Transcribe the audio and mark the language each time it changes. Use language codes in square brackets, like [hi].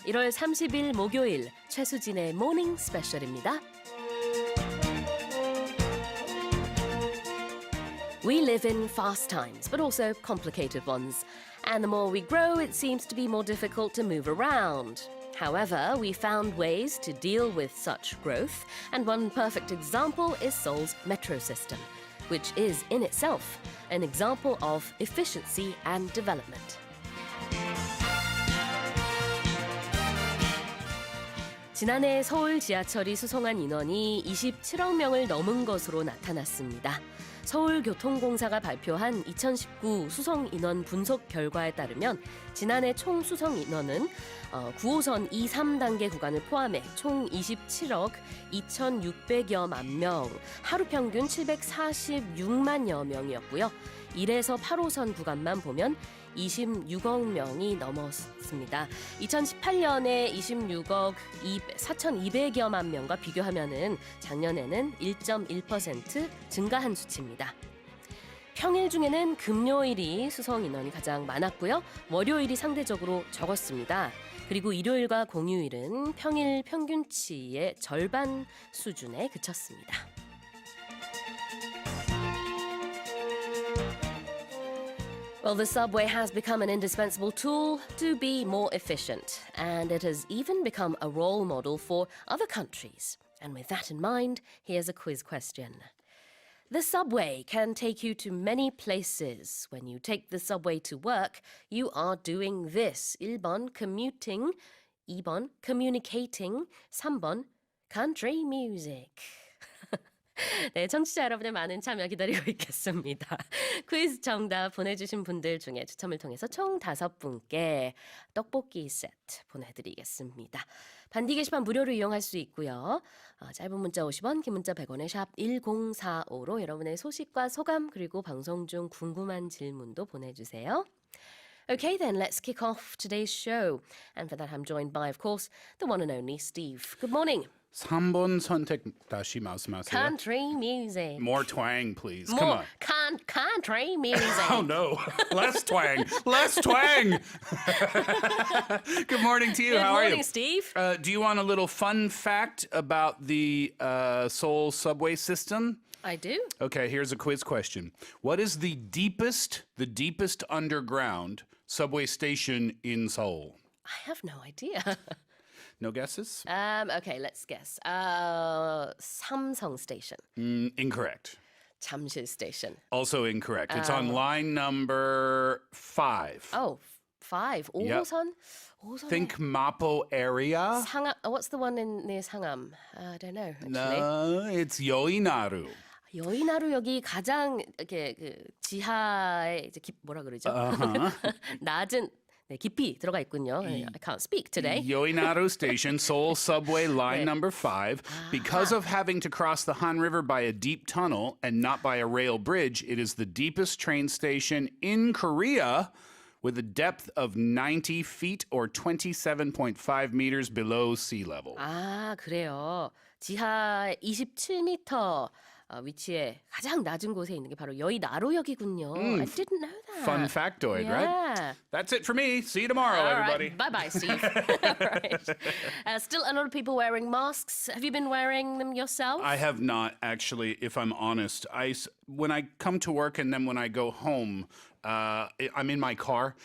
[ko] 1월 30일 목요일 최수진의 Morning Special입니다. [en] We live in fast times, but also complicated ones. And the more we grow, it seems to be more difficult to move around. However, we found ways to deal with such growth, and one perfect example is Seoul's metro system, which is in itself an example of efficiency and development. [ko] 지난해 서울 지하철이 수송한 인원이 27억 명을 넘은 것으로 나타났습니다. 서울교통공사가 발표한 2019 수송 인원 분석 결과에 따르면 지난해 총 수송 인원은 9호선 2, 3단계 구간을 포함해 총 27억 2,600여만 명, 하루 평균 746만여 명이었고요. 1에서 8호선 구간만 보면 26억 명이 넘었습니다. 2018년에 26억 4,200여만 명과 비교하면은 작년에는 1.1% 증가한 수치입니다. 평일 중에는 금요일이 수송 인원이 가장 많았고요. 월요일이 상대적으로 적었습니다. 그리고 일요일과 공휴일은 평일 평균치의 절반 수준에 그쳤습니다. [en] Well, the subway has become an indispensable tool to be more efficient, and it has even become a role model for other countries. And with that in mind, here's a quiz question. The subway can take you to many places. When you take the subway to work, you are doing this. 1번 commuting, 2번 communicating, 3번 country music. [ko] 네, 청취자 여러분의 많은 참여 기다리고 있겠습니다. 퀴즈 정답 보내주신 분들 중에 추첨을 통해서 총 5분께 떡볶이 세트 보내드리겠습니다. 반디 게시판 무료로 이용할 수 있고요. 짧은 문자 50원, 긴 문자 100원에 샵 1045로 여러분의 소식과 소감 그리고 방송 중 궁금한 질문도 보내주세요. [en] Okay, then let's kick off today's show. And for that, I'm joined by, of course, the one and only Steve. Good morning. [ko] 3번 선택 다시 말씀하세요. [en] Country music. More twang, please. More Come on. country music. Oh, no. Less twang. Less twang. Good morning to you. Good How are morning, you? Steve. Do you want a little fun fact about the Seoul subway system? I do. Okay, here's a quiz question. What is the deepest underground subway station in Seoul? I have no idea. No guesses? Okay, let's guess. Samsung Station. Incorrect. 잠실 Station. Also incorrect. It's on line number 5. Oh, 5. Yep. [ko] 5호선? [en] Think Mapo area. [ko] 상암. [en] What's the one near Sangam? I don't know. Actually. No, it's Yoinaru. [ko] 여의나루역이 가장 이렇게 그 지하에 이제 뭐라 그러죠? 낮은 네, 깊이 들어가 있군요. [en] I can't speak today. Yoinaru Station, Seoul Subway line number 5. Because of having to cross the Han River by a deep tunnel and not by a rail bridge, it is the deepest train station in Korea with a depth of 90 feet or 27.5 meters below sea level. [ko] 아, 그래요. 지하 27m 위치에 가장 낮은 곳에 있는 게 바로 여의나루역이군요. [en] I didn't know that. Fun factoid, right? Yeah. That's it for me. See you tomorrow, everybody. Right. Bye-bye, Steve. Right. Still a lot of people wearing masks. Have you been wearing them yourself? I have not, actually, if I'm honest. When I come to work and then when I go home, I'm in my car.